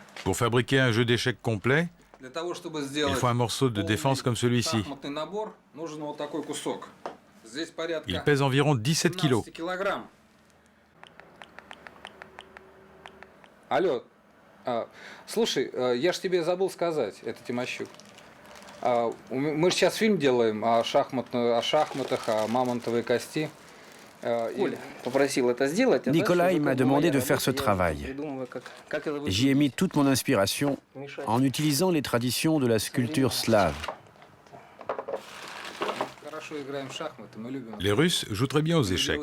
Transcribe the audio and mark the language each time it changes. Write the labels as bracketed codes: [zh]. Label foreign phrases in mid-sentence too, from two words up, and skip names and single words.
[fr] Pour fabriquer un jeu d'échecs complet, [ru] для того, чтобы [fr] il [ru] сделать [fr] faut un morceau de défense comme celui-ci. [ru] шахматный набор, нужен вот такой кусок. Здесь порядка [fr] Il pèse environ 17 kilos. [ru] 17 килограмм. Алло, слушай, я ж тебе забыл сказать, это Тимощук. Мы же сейчас фильм делаем о шахматах, о мамонтовой кости. [fr] Nikolai m'a demandé de faire ce travail. J'y ai mis toute mon inspiration en utilisant les traditions de la sculpture slave. Les Russes jouent très bien aux échecs.